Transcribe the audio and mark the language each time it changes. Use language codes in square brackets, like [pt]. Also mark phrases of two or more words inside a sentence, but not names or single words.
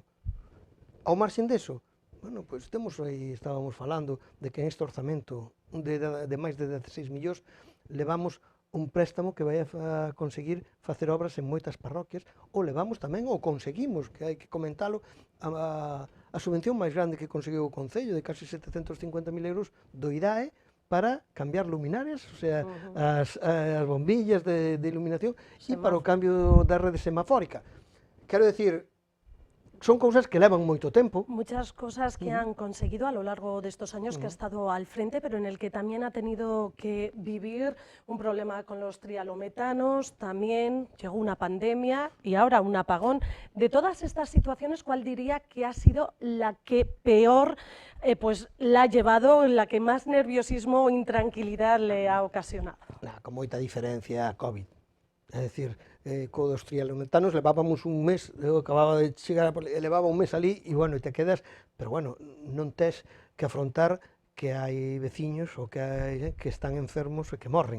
[gl] Ao marxen deso, bueno, pois estábamos falando de que en este orzamento de máis de 16 millóns levamos un préstamo que vai a conseguir facer obras en moitas parroquias, ou levamos tamén, ou conseguimos, que hai que comentalo, a subvención máis grande que conseguiu o Concello, de casi 750.000 euros, do IDAE, para cambiar luminarias, o sea, as bombillas de iluminación e para o cambio da rede semafórica. Quero decir, son cousas que levan moito tempo. [es] Muchas cosas que han conseguido a lo largo de estos años que ha estado al frente, pero en el que también ha tenido que vivir un problema con los trialometanos, también llegó una pandemia y ahora un apagón. De todas estas situaciones, ¿cuál diría que ha sido la que peor pues la ha llevado, la que más nerviosismo o intranquilidad le ha ocasionado? [gl] Con moita diferencia a COVID. É dicir, co dos trialometanos levábamos un mes, eu acababa de chegar, levaba un mes ali e, bueno, te quedas, pero, bueno, non tes que afrontar que hai veciños ou que hai que están enfermos e que morren.